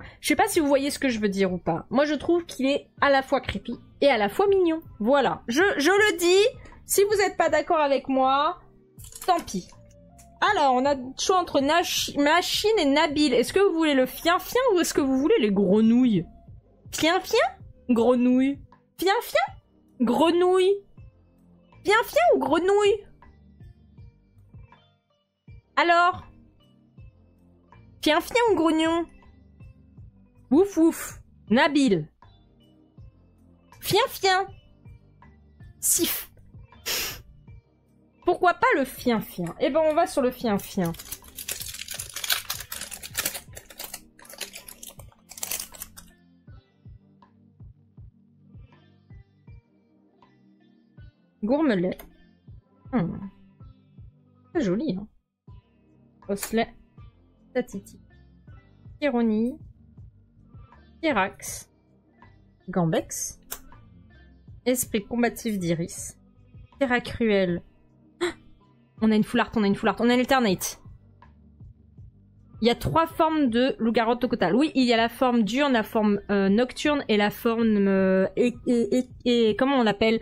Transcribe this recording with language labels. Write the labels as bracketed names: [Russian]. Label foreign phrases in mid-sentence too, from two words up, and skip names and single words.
[French] Je sais pas si vous voyez ce que je veux dire ou pas. Moi, je trouve qu'il est à la fois creepy et à la fois mignon. Voilà. Je le dis. Si vous n'êtes pas d'accord avec moi, tant pis. Alors, on a le choix entre Machine et Nabil. Est-ce que vous voulez le Fien-Fien ou est-ce que vous voulez les grenouilles? Fien-Fien? Grenouille. Fien-Fien? Grenouille. Fien-Fien ou grenouille? Alors? Fien-Fien ou grognon? Ouf ouf. Nabil. Fien-Fien. Sif. Pourquoi pas le Fien-Fien? Eh ben on va sur le Fien-Fien. Gourmelet. C'est joli, hein. Osselet. Tatiti. Chironille. Pyrax. Gambex. Esprit combatif d'Iris. Terracruel. Ah, on a une [English] full art, [French] on a un alternate. Il y a 3 formes de loup-garou au total. Oui, il y a la forme diurne, la forme nocturne et la forme... et comment on l'appelle?